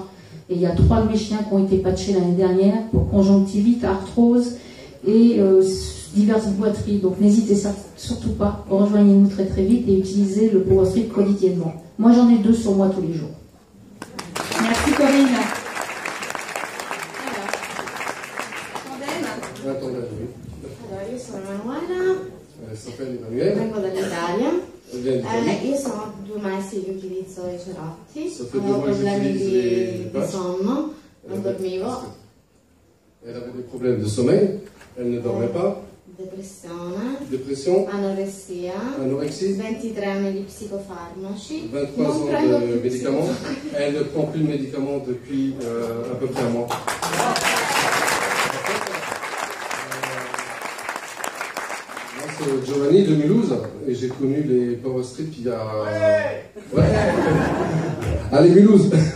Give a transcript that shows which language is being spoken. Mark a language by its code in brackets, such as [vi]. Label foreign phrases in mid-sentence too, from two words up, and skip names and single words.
[fr] Et il y a 3 de mes chiens qui ont été patchés l'année dernière pour conjonctivite, arthrose et diverses boiteries. Donc n'hésitez surtout pas, rejoignez-nous très très vite et utilisez le Power Strip quotidiennement. Moi j'en ai 2 sur moi tous les jours. Merci Corinne. [it] Allora, io sono Manuela, vengo dall'Italia. Io sono 2 mesi che utilizzo i cerotti, avevo problemi di sonno, non dormivo. [fr] Elle avait des problèmes de sommeil, elle ne dormait pas. [it] Depressione, anorexia, 23 anni di psicofarmaci, [fr] 23 ans de médicaments. Elle ne prend plus de médicaments depuis à peu près un mois. Moi, c'est Giovanni de Mulhouse et j'ai connu les Power Strip il y a... Ouais. Allez, Mulhouse.